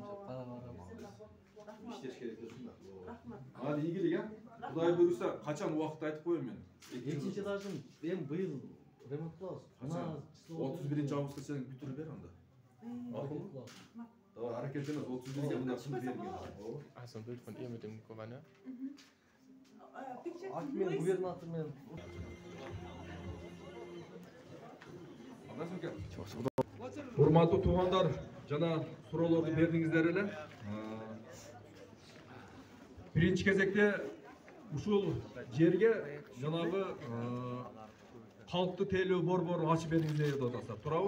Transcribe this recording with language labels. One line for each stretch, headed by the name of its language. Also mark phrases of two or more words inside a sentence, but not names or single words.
Kyrgyz: Пара. Иштеш керек өзүң да. Рахмат. Ал ийгилик, а? Кудай буйруса, качан убакыт айтып коеюн мен. Экинчи этажын эми быйыл ремонт кылабыз. Качан? 31-августка чейин бүтүрүп бер анда. Макулбу? Давай, аракеттенебиз 31-ге мына ким берген.
German: Also ein Bild von ihr mit dem Gouverneur.
Kyrgyz: Акмен губернатор менен. Урматтуу туугандар, жана суроолорду бердиңиздер эле. Биринчи кезекте ушул жерге жанагы калктуу тейлөө борбору ачып бериңиздер деп атасыздар, туурабы?